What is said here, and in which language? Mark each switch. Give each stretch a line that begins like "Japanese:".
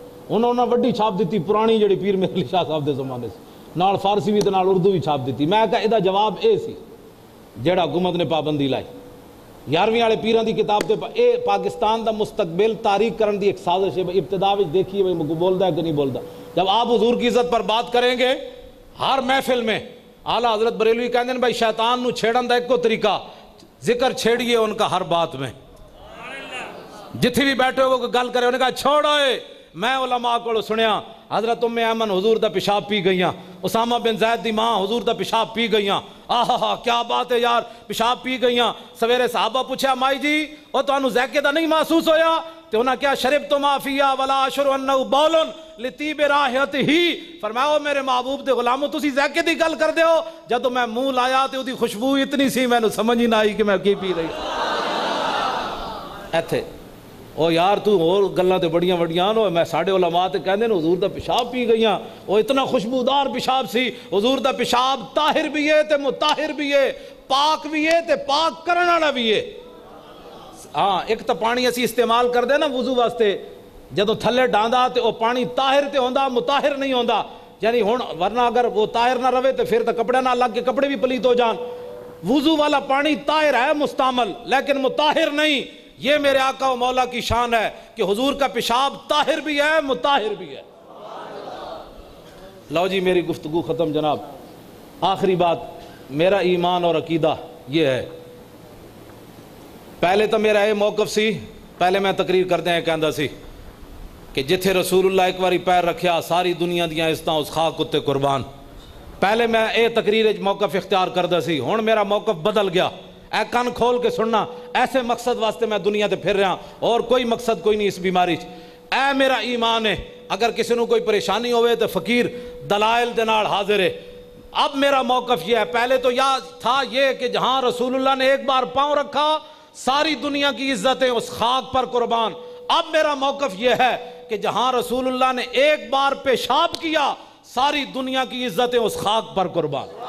Punjabi: انہوں نے وڈی چھاپ دیتی پرانی جڑی پیر مہر علی شاہ صاحب دے زمانے سے، نال فارسی بھی تے نال اردو بھی چھاپ دیتی. میں کہا یہ جواب اے سی جڑا حکومت نے پابندی لائی. 11ویں والے پیران دی کتاب تے اے پاکستان دا مستقبل تاریخ کرن دی ایک سازش ہے. ابتدا وچ دیکھیے بھائی بولدا ہے کہ نہیں بولدا.
Urdu: جب آپ حضور کی عزت پر بات کریں گے ہر محفل میں،
Punjabi: اعلیٰ حضرت بریلوی کہندے ہیں بھائی شیطان نو چھیڑن دا ایک طریقہ ذکر چھیڑیے ان کا ہر بات میں. جتھے بھی بیٹھے ہو گل کرے انہوں نے کہا چھوڑو میں علماء کو سنیا حضرت ام ایمن حضور دا پیشاب پی گئیاں، اسامہ بن زید دی ماں حضور دا پیشاب پی گئیاں. آہا کیا بات ہے یار، پیشاب پی گئیاں. سویرے صحابہ پوچھا مائی جی او تو انہوں ذائقے دا نہیں محسوس ہویا؟ تو انہاں کیا
Arabic: شربت ما فیہا ولا اشعر انہ بول لطیب رائحت ہی.
Punjabi: فرمایا میرے محبوب دے غلاموں تسی ذائقے دی گل کر دے ہو، جدو میں منہ لایا تے اودی خوشبو اتنی سی میں سمجھ ہی نہ آئی کہ میں کی پی رہی. ایتھے او یار تو اور گلاں تے بڑیاں وڈیاں نو، میں ساڈے علماء تے کہندے نے حضور دا پیشاب پی گئیاں. او اتنا خوشبودار پیشاب سی. حضور دا پیشاب طاہر بھی ہے تے مطہر بھی ہے، پاک بھی ہے تے پاک کرن والا بھی ہے. ہاں ایک تو پانی اسی استعمال کردے نا وضو واسطے، جدوں تھلے ڈاندا تے او پانی طاہر تے ہوندا مطہر نہیں ہوندا.
Urdu: یعنی ہن ورنہ اگر وہ طاہر نہ رہے تو پھر تو کپڑے نہ لگ کے کپڑے بھی پلیت ہو جان. وضو والا پانی طاہر ہے مستعمل لیکن مطہر نہیں. یہ میرے آقا و مولا کی شان ہے کہ حضور کا پیشاب طاہر بھی ہے مطہر بھی ہے. لو جی میری گفتگو ختم جناب. آخری بات، میرا ایمان اور عقیدہ یہ ہے.
Punjabi: پہلے تو میرا یہ موقف سی، پہلے میں تقریر کردے ہیں کہندا سی کہ جتھے رسول اللہ ایک باری پیر رکھیا ساری دنیا دیاں عزتاں اس خاک اتے قربان. پہلے میں اے تقریر موقف اختیار کردا سی، ہن میرا موقف بدل گیا. اے کن کھول کے سننا، ایسے مقصد واسطے میں دنیا تے پھر رہا اور کوئی مقصد کوئی نہیں اس بیماری. اے میرا ایمان ہے، اگر کسی نو کوئی پریشانی ہوئے تو فقیر دلائل دے نال حاضر ہے.
Urdu: اب میرا موقف یہ ہے، پہلے تو تھا یہ کہ جہاں رسول اللہ نے ایک بار پاؤں رکھا ساری دنیا کی عزتیں اس خاک پر قربان. اب میرا موقف یہ ہے کہ جہاں رسول اللہ نے ایک بار پیشاب کیا ساری دنیا کی عزتیں اس خاک پر قربان.